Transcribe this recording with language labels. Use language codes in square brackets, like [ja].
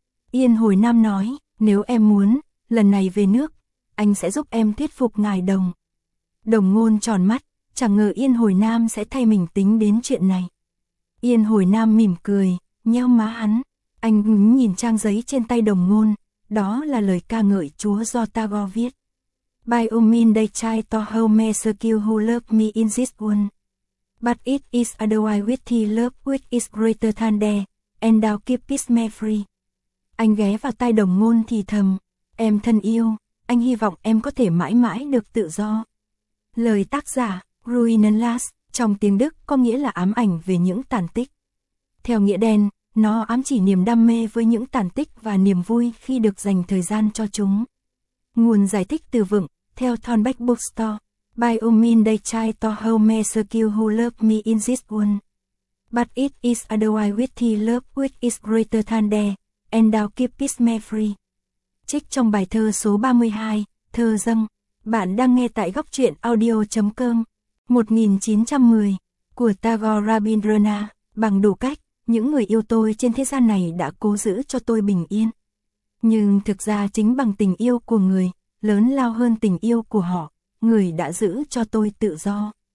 [vi] Yên Hồi Nam nói, nếu em muốn, lần này về nước, anh sẽ giúp em thuyết phục ngài Đồng. Đồng Ngôn tròn mắt, chẳng ngờ Yên Hồi Nam sẽ thay mình tính đến chuyện này. Yên Hồi Nam mỉm cười, nheo má hắn, anh ngứng nhìn trang giấy trên tay Đồng Ngôn, đó là lời ca ngợi Chúa do Tagore viết. [en] By all means they try to help me skill who love me in this world. But it is otherwise with the love which is greater than they, and thou keepest me free. [vi] Anh ghé vào tai Đồng Ngôn thì thầm, em thân yêu, anh hy vọng em có thể mãi mãi được tự do. Lời tác giả, Ruinenlass, trong tiếng Đức có nghĩa là ám ảnh về những tàn tích. Theo nghĩa đen, nó ám chỉ niềm đam mê với những tàn tích và niềm vui khi được dành thời gian cho chúng. Nguồn giải thích từ vựng, theo Thornback Bookstore, [en] By all means they try to help me skill who love me in this world. But it is otherwise with the love which is greater than they, and thou keepest me free. [vi] Trích trong bài thơ số 32, Thơ Dâng, bạn đang nghe tại góc truyện audio.com, 1910, của Tagore Rabindranath, bằng đủ cách, những người yêu tôi trên thế gian này đã cố giữ cho tôi bình yên. Nhưng thực ra chính bằng tình yêu của người, lớn lao hơn tình yêu của họ, người đã giữ cho tôi tự do.